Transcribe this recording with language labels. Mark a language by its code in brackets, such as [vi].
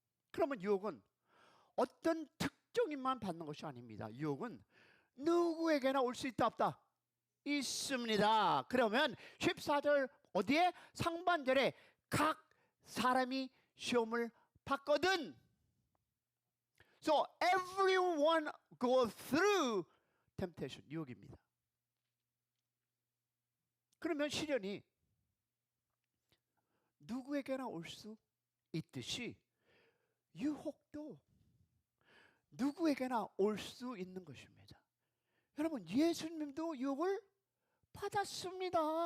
[ko] 그러면 유혹은 어떤 특정인만 받는 것이 아닙니다. 유혹은 누구에게나 올 수 있다 없다? 있습니다. 그러면 14절 어디에? 상반절에 각 사람이 시험을 받거든. [en] So everyone go through temptation. [ko] 유혹입니다. 그러면 시련이 누구에게나 올 수 있듯이 유혹도 누구에게나 올 수 있는 것입니다. 여러분, 예수님도 유혹을 받았습니다.